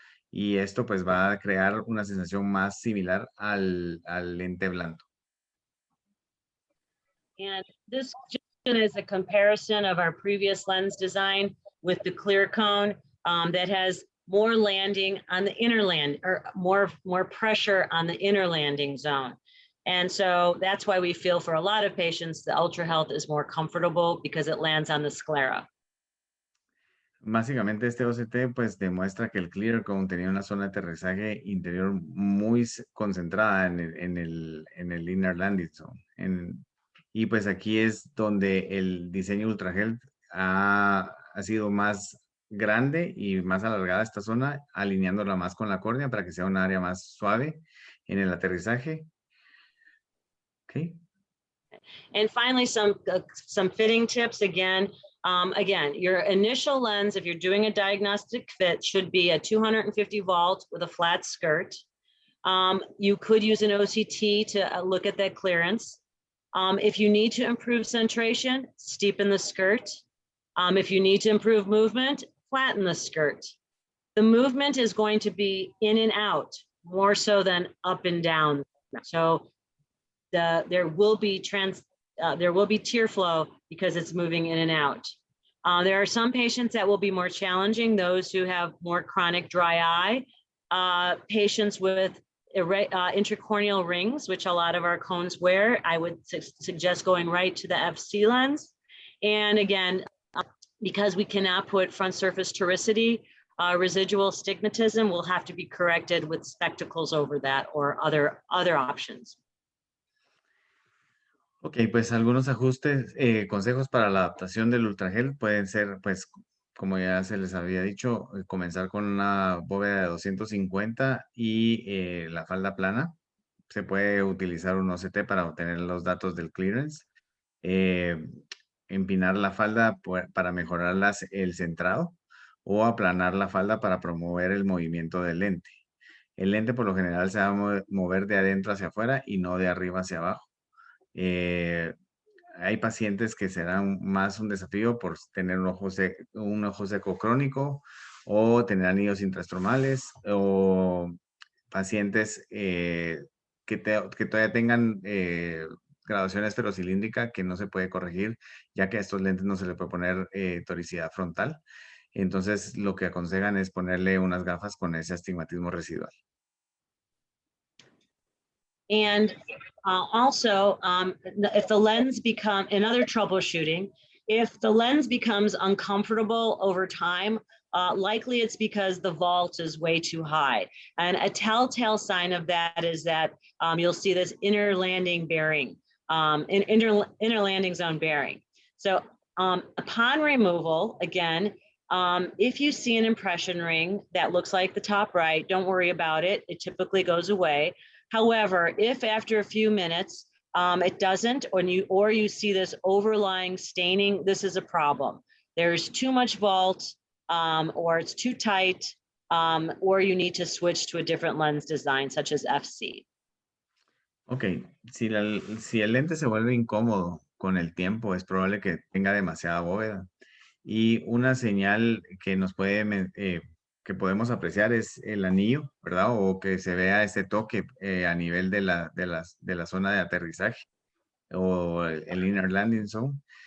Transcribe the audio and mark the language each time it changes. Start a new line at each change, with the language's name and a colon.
Spanish: Y esto pues va a crear una sensación más similar al lente blando.
English: And this is a comparison of our previous lens design with the clear cone that has more landing on the inner land, or more pressure on the inner landing zone. And so that's why we feel for a lot of patients, the Ultra Health is more comfortable because it lands on the sclera.
Spanish: Básicamente este OCT pues demuestra que el clear cone tenía una zona de aterrizaje interior muy concentrada en el inner landing zone. Y pues aquí es donde el diseño Ultra Health ha sido más grande y más alargada esta zona, alineándola más con la córnea para que sea un área más suave en el aterrizaje.
English: Okay. And finally, some fitting tips again. Again, your initial lens, if you're doing a diagnostic fit, should be a 250 volt with a flat skirt. You could use an OCT to look at that clearance. If you need to improve centration, steepen the skirt. If you need to improve movement, flatten the skirt. The movement is going to be in and out more so than up and down. So there will be tear flow because it's moving in and out. There are some patients that will be more challenging, those who have more chronic dry eye, patients with intracorneal rings, which a lot of our cones wear. I would suggest going right to the FC lens. And again, because we cannot put front surface toricity, residual stigmatism will have to be corrected with spectacles over that or other options.
Spanish: Ok, pues algunos ajustes, consejos para la adaptación del ultragel pueden ser, pues, como ya se les había dicho, comenzar con una bóveda de 250 y la falda plana. se puede utilizar un OCT para obtener los datos del clearance. Empinar la falda para mejorar el centrado o aplanar la falda para promover el movimiento del lente. El lente por lo general se va a mover de adentro hacia afuera y no de arriba hacia abajo. Hay pacientes que serán más un desafío por tener un ojo seco crónico o tener anillos intrastromales o pacientes que todavía tengan graduación esferocilíndrica que no se puede corregir, ya que a estos lentes no se le puede poner toricidad frontal. Entonces, lo que aconsejan es ponerle unas gafas con ese astigmatismo residual.
English: And also, if the lens another troubleshooting, if the lens becomes uncomfortable over time, likely it's because the vault is way too high. And a telltale sign of that is that you'll see this inner landing bearing, inner landing zone bearing. So upon removal, again, if you see an impression ring that looks like the top right, don't worry about it. It typically goes away. However, if after a few minutes it doesn't, or you see this overlying staining, this is a problem. There's too much vault, or it's too tight, or you need to switch to a different lens design, such as FC.
Spanish: Ok, si el lente se vuelve incómodo con el tiempo, es probable que tenga demasiada bóveda. Y una señal que nos que podemos apreciar es el anillo, ¿verdad? O que se vea ese toque a nivel de la zona de aterrizaje o el inner landing zone.